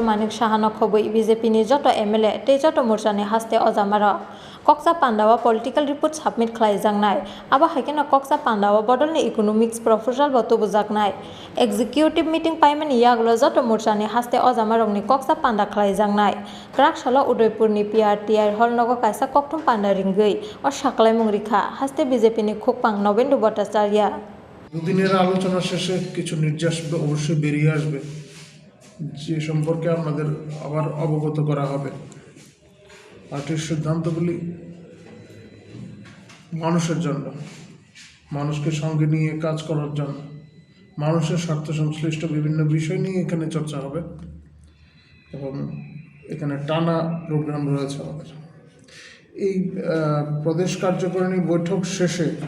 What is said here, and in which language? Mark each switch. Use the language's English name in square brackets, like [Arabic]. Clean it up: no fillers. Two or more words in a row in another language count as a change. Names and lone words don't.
[Kok Borok] Manik Sahana khobui BJP ni joto MLA tei joto murjani Haste ojamarok Koksa Pandawa [English] political report submit [Kok Borok] Khlaijaknai abo haikena Koksa Pandawa bodolni [English] economics proposal [Kok Borok] bo tubujaknai [English] executive meeting [Kok Borok] paimani yaglo joto murjani Haste ojamarokni Koksa Panda Khlaijaknai Kraksalo Udaipurni PRTI Nogo kaisa kokthong pandaringui o saklai mungrikha Haste BJP ni khukpang Nobendu Bhattacharya [Bangla] দুদিনের আলোচনা শেষে কিছু নির্যাস অবশ্যই বেরিয়ে আসবে যে সম্পর্কে আমাদের আবার অবগত করা হবে পার্টির সিদ্ধান্তগুলি মানুষের জন্য মানুষকে সঙ্গে নিয়ে কাজ করার জন্য মানুষের স্বার্থ সংশ্লিষ্ট বিভিন্ন বিষয় নিয়ে এখানে চর্চা হবে এবং এখানে টানা প্রোগ্রাম রয়েছে আমাদের এই প্রদেশ কার্যকারিণী বৈঠক শেষে